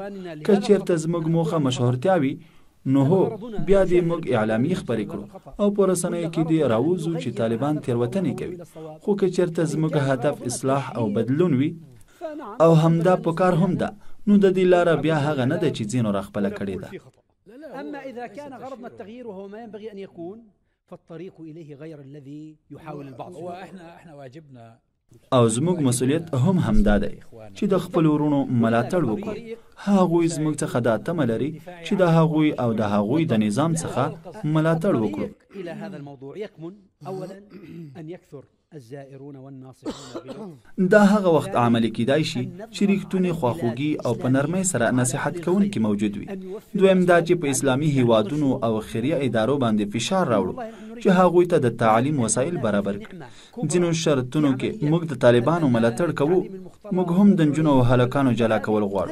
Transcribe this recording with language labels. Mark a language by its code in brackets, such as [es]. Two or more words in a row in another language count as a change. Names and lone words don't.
[ps] که چېرته زموږ موخه مشهورتیا وي نو هو بیا دې موږ اعلامیې خپرې کړو او په رسنیو کې دې راوځو چې طالبان تېروتنې کوي. خو که چېرته زموږ هدف اصلاح او بدلون وي او همدا په کار هم ده نو د دې لاره بیا هغه نه ده چې ځینو راخپله کړې ده. [ar] اما اذا كان غرضنا التغيير وهو ما ينبغي ان يكون فالطريق اليه غير الذي يحاول البعض. احنا واجبنا [ps] او زموږ مسؤلیت هم همدا دی چې د خپل ورونو ملاتړ وکړو. هغوی زموږ څخه دا تمه لري چې د هغوی او د هغوی د نظام څخه ملاتړ وکړو. [ar] الى هذا الموضوع يكمن اولا ان يكثر الزائرون والناصحون بلطف. [ps] دا هغه وخت عملي کیدای شي چې ریښتونی خواخوږي او په نرمۍ سره نصیحت کوونکي موجود وي. دویم دا چې په اسلامي هیوادونو او خیریه ادارو باندې فشار راوړو چې هغوی ته د تعلیم وسایل برابر کړي. ځینو شرطونو کې موږ د طالبانو ملاتړ کوو، موږ هم د نجونو او هلکانو جلا کول غواړو.